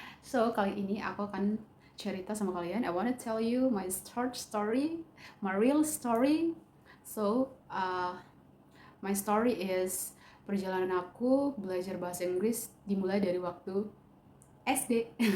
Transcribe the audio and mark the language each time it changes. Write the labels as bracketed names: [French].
[Indonesian] So, kali ini aku akan cerita sama kalian. [English] I wanna tell you my start story, my real story. So, my story is [Indonesian] perjalanan aku belajar bahasa Inggris dimulai dari waktu SD.